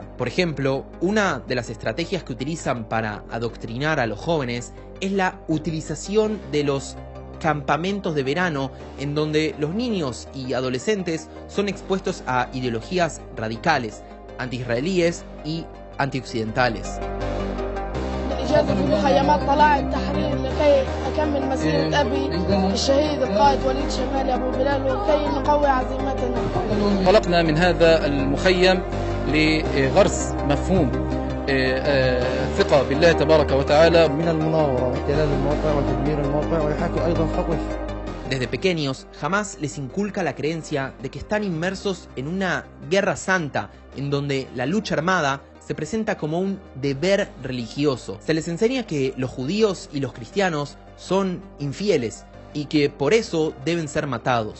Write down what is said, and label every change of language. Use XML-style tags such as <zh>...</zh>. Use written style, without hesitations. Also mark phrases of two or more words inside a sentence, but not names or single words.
<es>Por ejemplo, una de las estrategias que utilizan para adoctrinar a los jóvenes es la utilización de los campamentos de verano, en donde los niños y adolescentes son expuestos a ideologías radicales, anti-israelíes y anti-occidentales.</es> <ar>إجازة في مخيمات طلائع التحرير لكي أكمل مسيرة أبي الشهيد القائد وليد شمال أبو بلال وكي نقوي عزيمتنا. انطلقنا من هذا المخيم لغرس مفهوم الثقة بالله تبارك وتعالى من المناورة واحتلال الموقع وتدمير الموقع ويحاكي أيضا خطف.</ar> <es>Desde pequeños, Hamás les inculca la creencia de que están inmersos en una guerra santa, en donde la lucha armada se presenta como un deber religioso. Se les enseña que los judíos y los cristianos son infieles y que por eso deben ser matados.</es>